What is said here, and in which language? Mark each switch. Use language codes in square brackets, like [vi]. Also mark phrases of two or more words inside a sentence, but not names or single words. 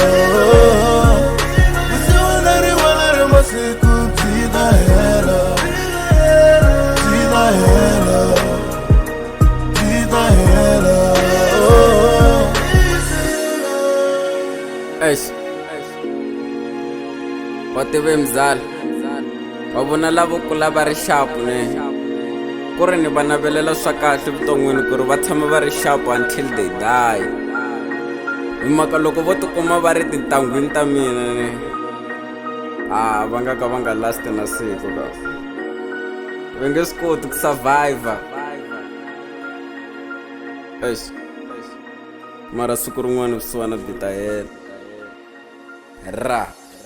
[ts] Siwana riwana ra masiku byi ta hela, byi ta hela, byi ta hela. Eish, va tive mzala, va vona lavokulu va ri sharp ne, ku ri ni va navelela swa kahle vuton'wini ku ri va tshama va ri sharp [en] until they die, [ts] hi mhaka loko vo tikuma va ri tintangwini ta mina ne, va nga ka va nga last na siku ka va nge swi koti ku survivor. Eish, mara siku rin'wana vusiwana byi ta hela ra.